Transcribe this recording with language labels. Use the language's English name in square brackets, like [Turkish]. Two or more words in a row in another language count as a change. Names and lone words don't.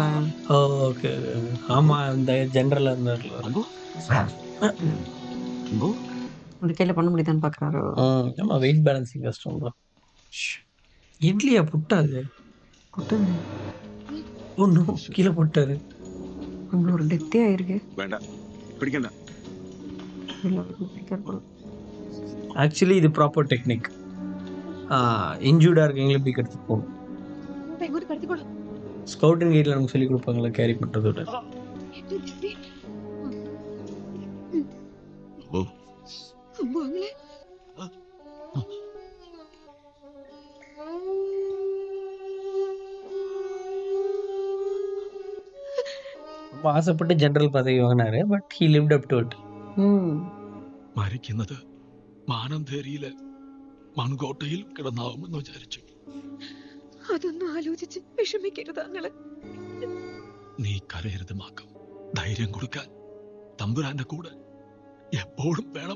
[Tamil] ஓகே, ஆமா, இந்த ஜெனரல் இருந்தார்ல. ஒரு கையில பண்ண முடியுதான்னு பாக்குறாரு. ஆமா, [English] weight balancing [Tamil] கஷ்டம் தான். இட்லியா புட்டாது? புட்டாது. ஒன்றும் கீழே போட்டாரு. அங்க ஒரு டெத்தே ஆயிருக்கு. [Malayalam] വേണ്ട, പിടിക്കണ്ട. [Tamil] ஆக்சுவலி இது [English] proper technique. [Tamil] இன்ஜூர்டாக இருக்கீங்களே இப்படி கடுத்து போகணும். [English] scouting guide [Tamil] நமக்கு சொல்லி கொடுப்பாங்களா கேரி பண்ணுறதோட. ரொம்ப ஆசைப்பட்டு ஜெனரல் பதவி வாங்கினாரு. [English] But he lived up to it. [Malayalam] മരിക്കുന്നത് മാനന്തേരിയിലെ മൺകോട്ടയിൽ കിടന്നാവുമെന്ന് വിചാരിച്ചു. അതൊന്നും ആലോചിച്ച് വിഷമിക്കരുത് അങ്ങള്. നീ കരയരുത് മാക്കം. ധൈര്യം കൊടുക്കാൻ തമ്പുരാന്റെ കൂടെ എപ്പോഴും വേണം.